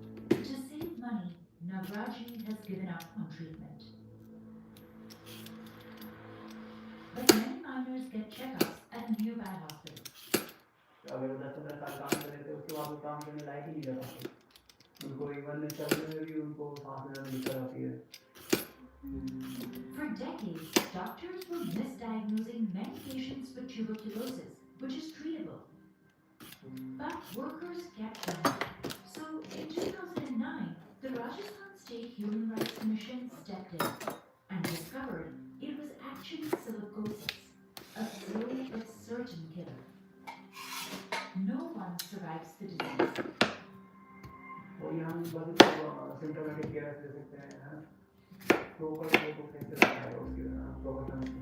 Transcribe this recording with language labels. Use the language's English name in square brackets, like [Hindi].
[English] To save money, Navraji has given up on treatment. But many minors get checkups at a nearby hospital. [Hindi] अगर 10-15 साल काम कर रहे थे उसके बाद वो काम करने लायक ही नहीं रह पाते, उनको एक बार में चलने में भी उनको सांस लेने में दिक्कत आती है. [English] For decades, doctors were misdiagnosing many patients with tuberculosis, which is treatable. But workers kept going. So in 2009, the Rajasthan State Human Rights Commission stepped in and discovered it was actually silicosis, a slow but certain killer. No one survives the disease. [Hindi] वो यहाँ बस symptomatic care दे सकते हैं, है ना, proper को कैसे रखना है उसके प्रॉपर